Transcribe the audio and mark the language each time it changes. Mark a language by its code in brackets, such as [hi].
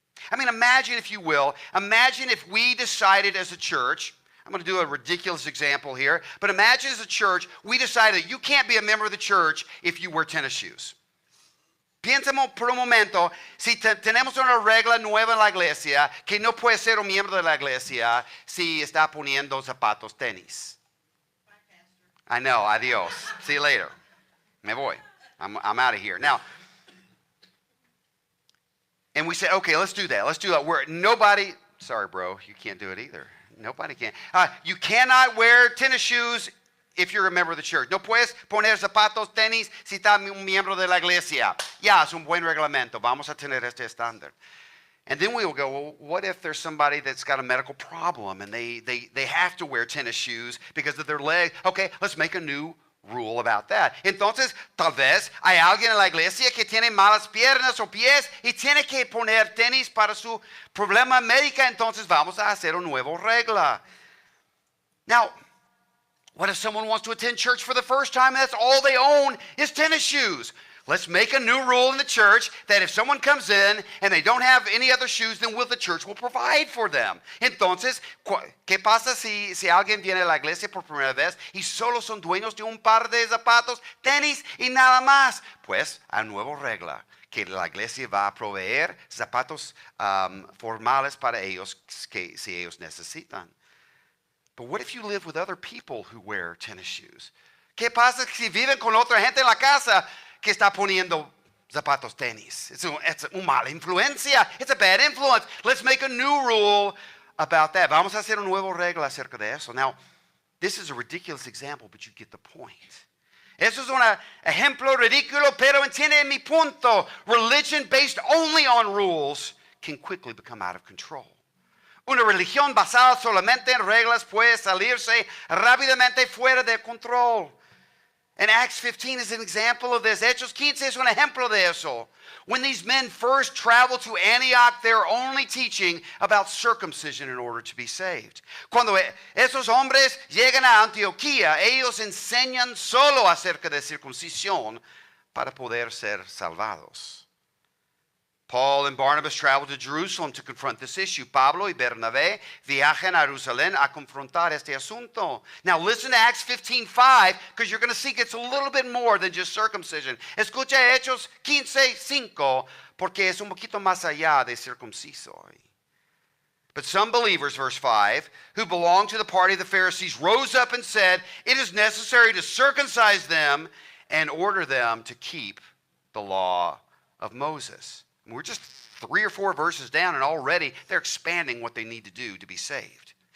[en] I mean, imagine if you will, imagine if we decided as a church, I'm going to do a ridiculous example here, but imagine as a church, we decided that you can't be a member of the church if you wear tennis shoes. [es] Piénsamos por un momento, si tenemos una regla nueva en la iglesia, que no puede ser un miembro de la iglesia si está poniendo zapatos tenis. [en] I know, adios. See you later. [es] Me voy. [en] I'm out of here. Now, and we said, okay, let's do that. Let's do that. Nobody, sorry, bro, you can't do it either. Nobody can. You cannot wear tennis shoes if you're a member of the church. [es] No puedes poner zapatos, tenis, si está un miembro de la iglesia. Ya, es un buen reglamento. Vamos a tener este estándar. [en] And then we will go, well, what if there's somebody that's got a medical problem and they have to wear tennis shoes because of their leg? Okay, let's make a new rule about that. [es] Entonces, tal vez hay alguien en la iglesia que tiene malas piernas o pies y tiene que poner tenis para su problema médico. Entonces, vamos a hacer una nueva regla. [en] Now, what if someone wants to attend church for the first time and that's all they own is tennis shoes? Let's make a new rule in the church that if someone comes in and they don't have any other shoes, then the church will provide for them. [es] Entonces, ¿qué pasa si alguien viene a la iglesia por primera vez y solo son dueños de un par de zapatos, tenis y nada más? Pues hay una nueva regla, que la iglesia va a proveer zapatos formales para ellos si ellos necesitan. [en] But what if you live with other people who wear tennis shoes? [es] ¿Qué pasa si viven con otra gente en la casa que está poniendo zapatos tenis? [en] It's [es] una mala influencia. [en] It's a bad influence. Let's make a new rule about that. [es] Vamos a hacer una nueva regla acerca de eso. [en] Now, this is a ridiculous example, but you get the point. [es] Eso es un ejemplo ridículo, pero entiende mi punto. [en] Religion based only on rules can quickly become out of control. [es] Una religión basada solamente en reglas puede salirse rápidamente fuera de control. [en] And Acts 15 is an example of this. [es] Hechos 15 es un ejemplo de eso. [en] When these men first traveled to Antioch, they're only teaching about circumcision in order to be saved. [es] Cuando esos hombres llegan a Antioquía, ellos enseñan solo acerca de circuncisión para poder ser salvados. [en] Paul and Barnabas traveled to Jerusalem to confront this issue. [es] Pablo y Bernabé viajan a Jerusalén a confrontar este asunto. [en] Now listen to Acts 15:5, because you're going to see it's a little bit more than just circumcision. [es] Escucha Hechos 15:5, porque es un poquito más allá de circunciso. [en] But some believers, verse 5, who belonged to the party of the Pharisees, rose up and said, it is necessary to circumcise them and order them to keep the law of Moses. We're just 3 or 4 verses down, and already they're expanding what they need to do to be saved.